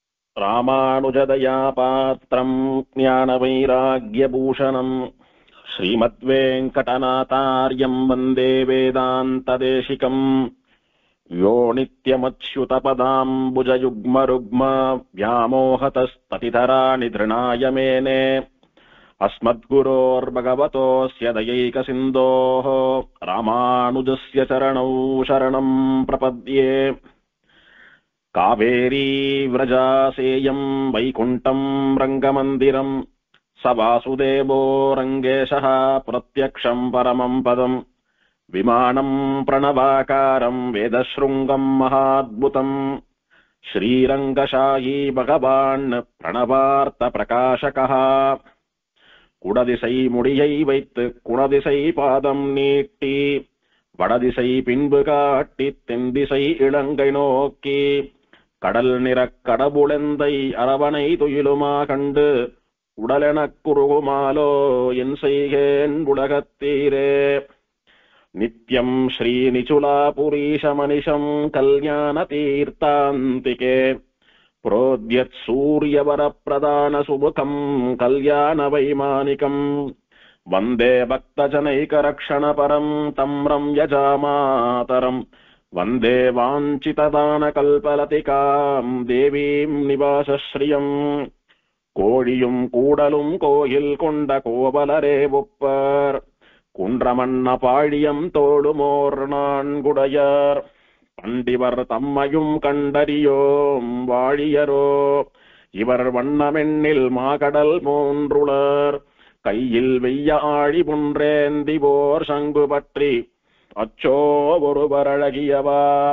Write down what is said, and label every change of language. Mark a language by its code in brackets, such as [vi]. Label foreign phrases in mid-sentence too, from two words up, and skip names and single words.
[sa] रामानुजदया पात्रं ज्ञानवैराग्यभूषणं श्रीमद्वेङ्कटनाथार्यं वन्दे वेदान्तदेशिकं यो नित्यमच्युतपदाम्बुजयुग्मरुक्म व्यामोहतस्ततितराणि धृणाय मेने अस्मद्गुरोर्भगवतोऽस्य दयैकसिन्धोः रामानुजस्य चरणौ शरणं प्रपद्ये कावेरी व्रजासेयं वैकुण्ठं रङ्गमन्दिरं स वासुदेवो रङ्गेशः प्रत्यक्षं परमं पदम् विमानं प्रणवाकारं वेदशृङ्गं महाद्भुतं श्रीरङ्गशायी भगवान् प्रणवार्तप्रकाशकः [ta] குடதிசை முடியை வைத்து குணதிசை பாதம் நீட்டி வடதிசை பின்பு காட்டி தென்திசை இலங்கை நோக்கி கடல் நிறக் கடவுளெந்தை அரவணை துயிலுமா கண்டு உடலெனக் குறுகுமாலோ என் செய்கேன் உலகத்தீரே நித்யம் [sa] श्री निचुलापुरीशमनिशं कल्याण तीर्थान्तिके प्रोद्यत् सूर्यवरप्रदान सुमुखं कल्याण वैमानिकं वन्दे भक्तजनैकरक्षणपरं तं रम्यजामातरं वन्दे वाञ्छितदानकल्पलतिकां देवीं निवासश्रियं [ta] கோழியும் கூடலும் கோயில் கொண்ட கோவலரே ஒப்பர் குன்றமன்ன பாழியம் தோளுமோர் நான்குடையார் பண்டிவர் தம்மையும் கண்டறியோம் வாழியரோ இவர் வண்ணமெண்ணில் மாகடல் மூன்றுளர் கையில் வெய்ய ஆழி புன்றேந்திவோர் சங்கு பற்றி அச்சோ ஒருவர் அழகியவா.